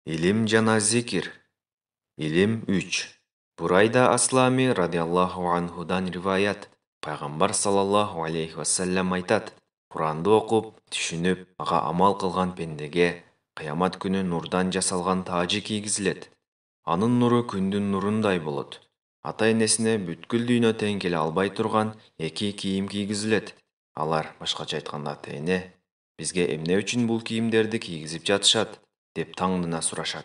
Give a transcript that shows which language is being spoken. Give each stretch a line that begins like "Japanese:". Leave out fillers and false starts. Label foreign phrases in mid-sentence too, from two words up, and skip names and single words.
Kyrgyz: Илим жана зикир. Илим 3. Бурайда Аслами
Arabic: رضي الله عنه
Kyrgyz: риваят. Пайгамбар
Arabic: صلى الله عليه وسلم
Kyrgyz: айтат.
Kazakh: Құранды оқып, түшініп, аға амал қылған пендеге қиямат күні нұрдан жасалған тажы кигізіледі.
Kyrgyz: Анын нұры күндүн нұрындай болот. Ата-энесине бүткүл дүйнө тең келе албай турган эки кийим кийгизилет. Алар, башкача айтканда ата-эне, бизге эмне үчүн бул кийимдерди кийгизип жатышат деп таңдана сурашат.